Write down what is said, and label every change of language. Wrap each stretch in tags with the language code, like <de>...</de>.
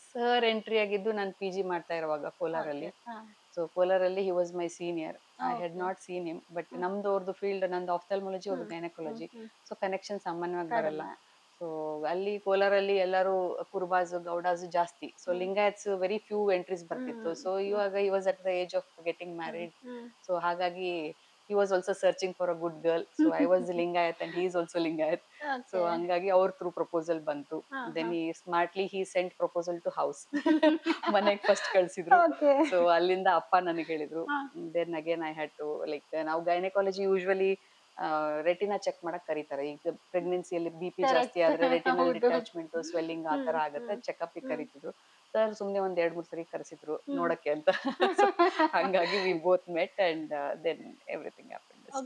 <kn>Sir entry ಆಗಿದ್ದು ನಾನು P G ಮಾಡ್ತಾ ಇರುವಾಗ ಕೋಲಾರಲ್ಲಿ. ಸೊ ಕೋಲಾರಲ್ಲಿ</kn> <en>He was my senior. I had not seen him,</en> <kn>but ನಮ್ದು ಅವ್ರದ್ದು ಫೀಲ್ಡ್, ನಂದು ಆಫ್ಥಾಲ್ಮಾಲಜಿ, ಅವ್ರದ್ದು ಗೈನಕಾಲಜಿ. ಸೊ ಕನೆಕ್ಷನ್ ಸಾಮಾನ್ಯವಾಗಿ ಬರಲ್ಲ. ಸೊ ಅಲ್ಲಿ ಕೋಲಾರಲ್ಲಿ ಎಲ್ಲರೂ ಕುರುಬಾಸ್, ಗೌಡಾಸ್ ಜಾಸ್ತಿ. So Lingayats</kn> <en>very few entries</en> <kn>ಬರ್ತಿತ್ತು.</kn> <en>so</en> <kn>ಇವಾಗ</kn> <en>he was at the age of getting married. So</en> <kn>ಹಾಗಾಗಿ</kn> <en>he was also searching for a good girl. So I was Lingayat and he is also Lingayat. So</en> <kn>ಹಂಗಾಗಿ ಅವ್ರ through proposal ಬಂತು.</kn> <en>Then he sent proposal to house.</en> <kn>ಮನೆಗೆ first ಕಳ್ಸಿದ್ರು. So ಅಲ್ಲಿಂದ ಅಪ್ಪ ನನಗೆ ಹೇಳಿದ್ರು.</kn> <en>then again I had to, like</en> <kn>ನಾವು gynaecology usually retina check ಮಾಡಕ್ ಕರೀತಾರೆ. ಈಗ ಪ್ರೆಗ್ನೆನ್ಸಿಯಲ್ಲಿ BP ಜಾಸ್ತಿ ಆದ್ರೆ ರೆಟಿನಲ್ ಡಿಟ್ಯಾಚ್ಮೆಂಟ್, ಸ್ವೆಲ್ಲಿಂಗ್ ಆ ತರ ಆಗುತ್ತೆ, ಚೆಕಪ್ ಕರೀತಿದ್ರು. ಸರ್ ಸುಮ್ನೆ ಒಂದ್ 2-3 ಸರಿ ಕರೆಸಿದ್ರು ನೋಡಕ್ಕೆ ಅಂತ. ಹಂಗಾಗಿ</kn> <en>We both met and then everything happened.</en>